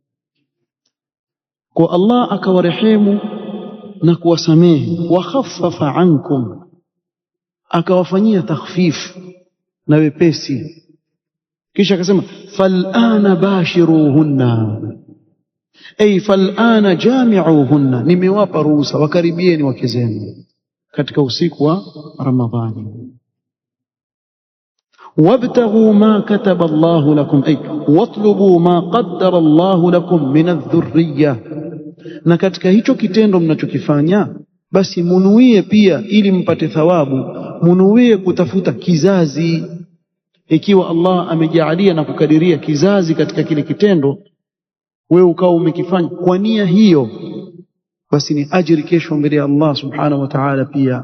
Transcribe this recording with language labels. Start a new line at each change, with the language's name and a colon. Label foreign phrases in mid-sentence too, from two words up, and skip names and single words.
Swahili: Kwa Allah akawarehemu na kuwasamehe,
Arabic: وخفف عنكم,
Swahili: akawafanyia takhfif na wepesi. Kisha akasema
Arabic: فالآن باشروهن أي فالآن جامعوهن,
Swahili: nimewapa ruhusa wakaribieni wake zenu katika usiku wa Ramadhani.
Arabic: وابتغوا ما كتب الله لكم أي واطلبوا ما قدر الله لكم من الذرية,
Swahili: na katika hicho kitendo mnachokifanya basi munuie pia, ili mpate thawabu, munuie kutafuta kizazi. Ikiwa Allah amejaalia na kukadiria kizazi katika kile kitendo, wewe ukawa umekifanya kwa nia hiyo, basi ni ajiri kesho mbele ya Allah
Arabic: سبحانه وتعالى
Swahili: pia.